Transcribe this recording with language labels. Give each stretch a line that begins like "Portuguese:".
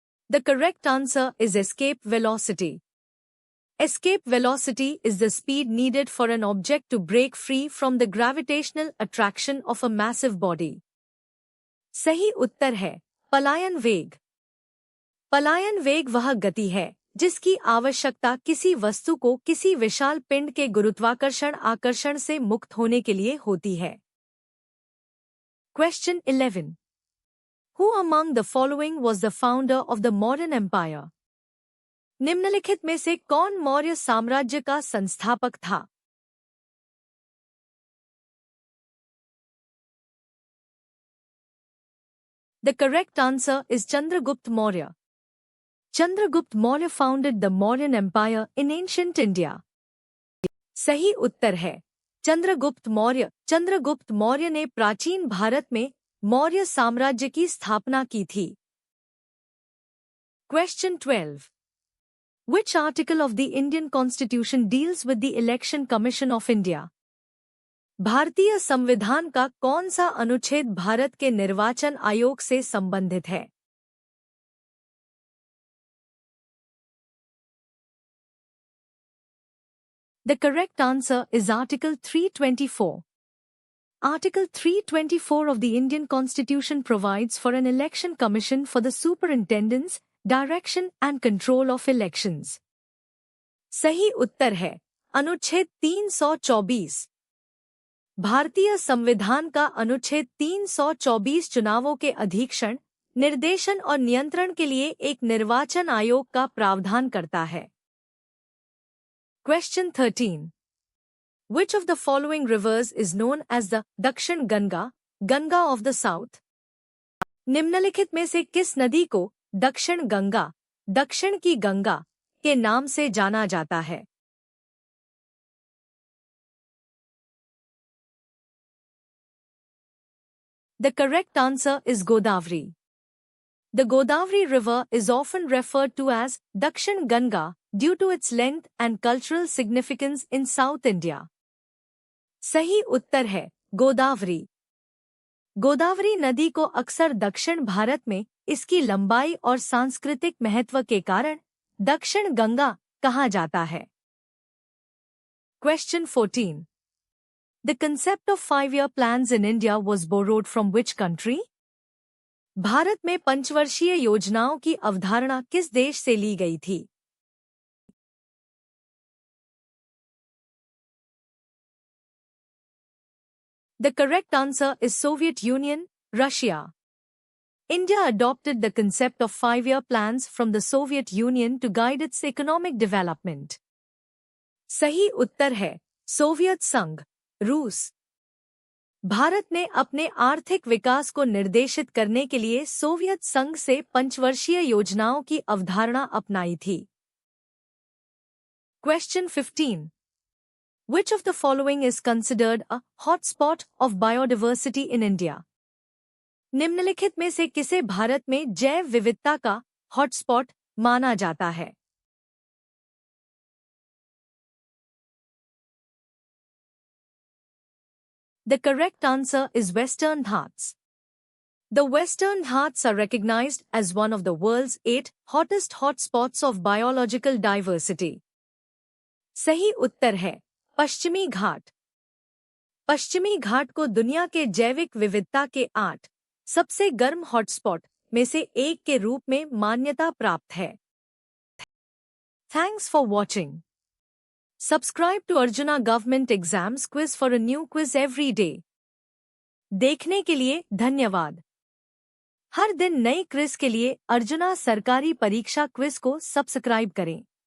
English: The correct answer is escape velocity. Escape velocity is the speed needed for an object to break free from the gravitational attraction of a massive body.
Hindi: सही उत्तर है पलायन वेग। पलायन वेग वह गति है जिसकी आवश्यकता किसी वस्तु को किसी विशाल पिंड के गुरुत्वाकर्षण आकर्षण से मुक्त होने के लिए होती है।
English: Question 11. Who among the following was the founder of the Mauryan Empire?
Hindi: निम्नलिखित में से कौन मौर्य साम्राज्य का संस्थापक था?
English: The correct answer is Chandragupta Maurya. Chandragupta Maurya founded the Mauryan Empire in ancient India.
Hindi: सही उत्तर है चंद्रगुप्त मौर्य ने प्राचीन भारत में मौर्य साम्राज्य की स्थापना की थी।
English: Question 12. Which article of the Indian Constitution deals with the Election Commission of India?
Hindi: भारतीय संविधान का कौन सा अनुच्छेद भारत के निर्वाचन आयोग से संबंधित है?
English: The correct answer is Article 324. Article 324 of the Indian Constitution provides for an election commission for the superintendence, direction and control of elections.
Hindi: सही उत्तर है अनुच्छेद 324। भारतीय संविधान का अनुच्छेद 324 चुनावों के अधीक्षण, निर्देशन और नियंत्रण के लिए एक निर्वाचन आयोग का प्रावधान करता है।
English: Question 13. Which of the following rivers is known as the Dakshin Ganga, Ganga of the South?
Hindi: निम्नलिखित में से किस नदी को दक्षिण गंगा, दक्षिण की गंगा के नाम से जाना जाता है?
English: The correct answer is Godavari. The Godavari River is often referred to as Dakshin Ganga due to its length and cultural significance in South India.
Hindi: सही उत्तर है गोदावरी। गोदावरी नदी को अक्सर दक्षिण भारत में इसकी लंबाई और सांस्कृतिक महत्व के कारण दक्षिण गंगा कहा जाता है।
English: Question 14. The concept of 5-year plans in India was borrowed from which country?
Hindi: Bharat में पंचवर्षीय योजनाओं की अवधारणा किस देश से ली गई थी?
English: The correct answer is Soviet Union, Russia. India adopted the concept of 5-year plans from the Soviet Union to guide its economic development.
Hindi: सही उत्तर है सोवियत संघ, रूस। भारत ने अपने आर्थिक विकास को निर्देशित करने के लिए सोवियत संघ से पंचवर्षीय योजनाओं की अवधारणा अपनाई थी।
English: Question 15. Which of the following is considered a hotspot of biodiversity in India?
Hindi: निम्नलिखित में से किसे भारत में जैव विविधता का हॉटस्पॉट माना जाता है?
English: The correct answer is Western Ghats. The Western Ghats are recognized as one of the world's 8 hottest hotspots of biological diversity.
Hindi: सही उत्तर है पश्चिमी घाट। पश्चिमी घाट को दुनिया के जैविक विविधता के 8 सबसे गर्म हॉटस्पॉट में से एक के रूप में मान्यता प्राप्त है।
English: Thanks for watching. Subscribe to Arjuna Government Exams Quiz for a new quiz every day.
Hindi: देखने के लिए धन्यवाद। हर दिन नई क्विज के लिए अर्जुना सरकारी परीक्षा क्विज को सब्सक्राइब करें।